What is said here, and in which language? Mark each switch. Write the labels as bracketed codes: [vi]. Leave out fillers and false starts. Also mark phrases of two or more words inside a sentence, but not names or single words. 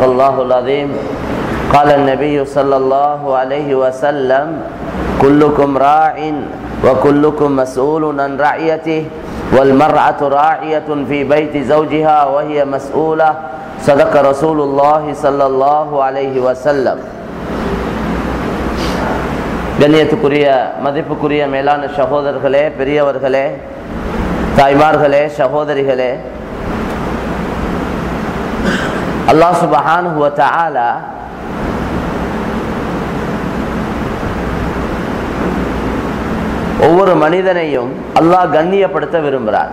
[ar] الله العظيم قال النبي صلى الله عليه وسلم كلكم راع وكلكم مسؤول عن رعيته والمرأة راعية في بيت زوجها وهي مسؤولة صدق رسول الله صلى الله عليه وسلم [ta] கண்ணியத்துக்குரிய மதிப்புக்குரிய மேலான சகோதரர்களே, பெரியவர்களே, தாய்மார்களே, சகோதரிகளே, [ar] الله سبحانه و تعالى [ta] ஒவ்வொரு மனிதனையும் அல்லாஹ் கண்ணியப்படுத்த விரும்புகிறான்.